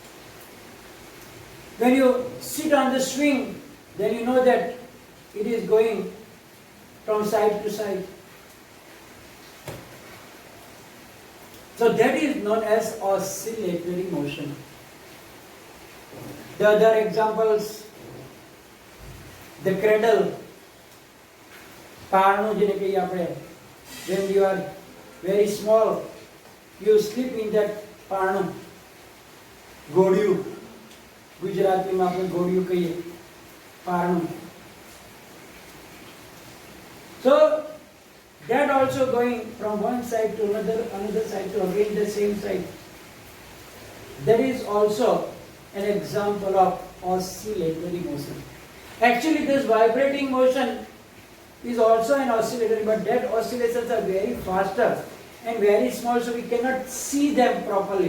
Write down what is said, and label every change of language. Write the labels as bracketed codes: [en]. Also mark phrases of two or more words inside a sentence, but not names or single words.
[en] When you sit on the swing, then you know that it is going from side to side. So that is known as oscillatory motion. The other examples, the cradle, [gu] પારણું જેને કહીએ આપણે, [en] when you are very small, you sleep in that પારણું. [gu] ઘોડિયું, ગુજરાતીમાં આપણે ઘોડિયું કહીએ, પારણું. [en] So that also going from one side to another side to again the same side. That is also an example of oscillatory motion. Actually, this vibrating motion is also an oscillatory, but that oscillations are very faster and very small, so we cannot see them properly.